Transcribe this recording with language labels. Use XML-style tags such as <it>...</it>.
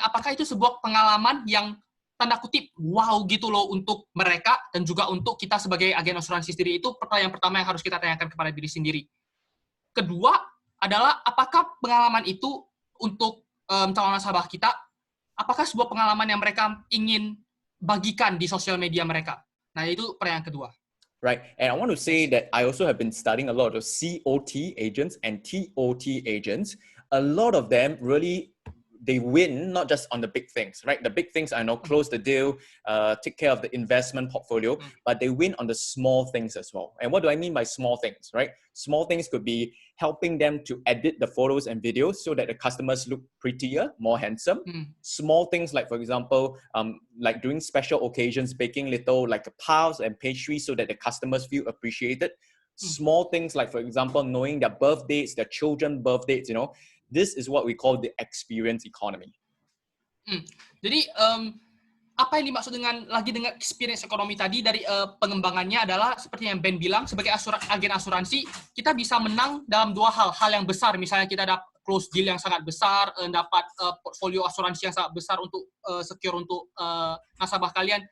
<id>Apakah itu sebuah pengalaman yang tanda kutip wow gitu loh untuk mereka dan juga untuk kita sebagai agen asuransi sendiri? Itu pertanyaan pertama yang harus kita tanyakan kepada diri sendiri. Kedua adalah apakah pengalaman itu untuk calon nasabah kita, apakah sebuah pengalaman yang mereka ingin bagikan di sosial media mereka? Nah, itu pertanyaan kedua.</id> <en>Right. And I want to say that I also have been studying a lot of COT agents and TOT agents. A lot of them really, they win not just on the big things, right? The big things, I know, close the deal, take care of the investment portfolio, but they win on the small things as well. And what do I mean by small things, right? Small things could be helping them to edit the photos and videos so that the customers look prettier, more handsome. Small things like, for example, like during special occasions, baking little like pies and pastries so that the customers feel appreciated. Small things like, for example, knowing their birth dates, their children's birth dates, you know. This is what we call the experience economy.</en> <id>Jadi apa yang dimaksud dengan experience ekonomi tadi dari pengembangannya adalah seperti yang Ben bilang, sebagai agen asuransi kita bisa menang dalam dua hal yang besar. Misalnya kita dapat close deal yang sangat besar, dapat portfolio asuransi yang sangat besar untuk secure untuk nasabah kalian.</id>